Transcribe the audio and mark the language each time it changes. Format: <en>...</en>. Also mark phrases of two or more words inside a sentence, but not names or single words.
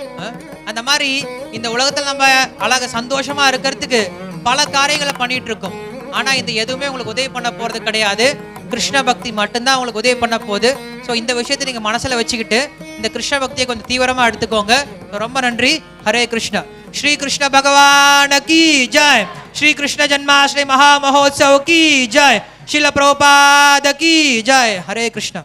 <ta>அந்த மாதிரி இந்த உலகத்துல நம்ம அழகா சந்தோஷமா இருக்கிறதுக்கு பல காரியங்களை பண்ணிட்டு இருக்கோம். ஆனா இந்த எதுவுமே உங்களுக்கு உதவி பண்ண போறது கிடையாது. கிருஷ்ண பக்தி மட்டும்தான் உங்களுக்கு உதவி பண்ண போகுது. ஸோ இந்த விஷயத்தை நீங்க மனசுல வச்சுக்கிட்டு இந்த கிருஷ்ண பக்தியை கொஞ்சம் தீவிரமா எடுத்துக்கோங்க. ரொம்ப நன்றி. ஹரே கிருஷ்ணா.</ta> <hi>श्री कृष्ण भगवान की जय। श्री कृष्ण जन्माष्टमी महामहोत्सव की जय। श्रील प्रभुपाद की जय। हरे कृष्ण।</hi>